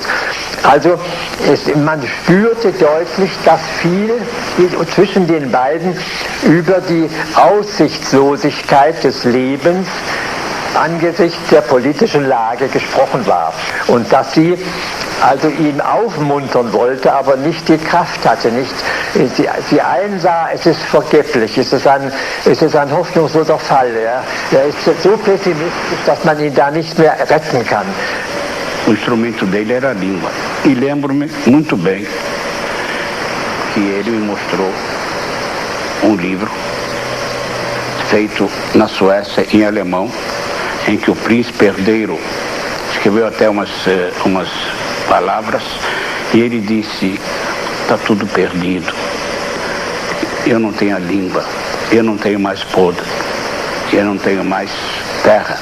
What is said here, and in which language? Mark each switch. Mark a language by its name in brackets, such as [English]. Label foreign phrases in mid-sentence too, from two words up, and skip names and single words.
[German] Also man spürte deutlich, dass viel zwischen den beiden über die Aussichtslosigkeit des Lebens angesichts der politischen Lage gesprochen war. Und dass sie also ihn aufmuntern wollte, aber nicht die Kraft hatte. Sie einsah, es ist vergeblich, es ist ein hoffnungsloser Fall. Ja. Er ist so pessimistisch, dass man ihn da nicht mehr retten kann. [Portuguese] O instrumento dele era a língua. E lembro-me muito bem que ele me mostrou um livro feito na Suécia em alemão, em que o príncipe herdeiro escreveu até umas palavras e ele disse: está tudo perdido, eu não tenho a língua, eu não tenho mais poder, eu não tenho mais terra.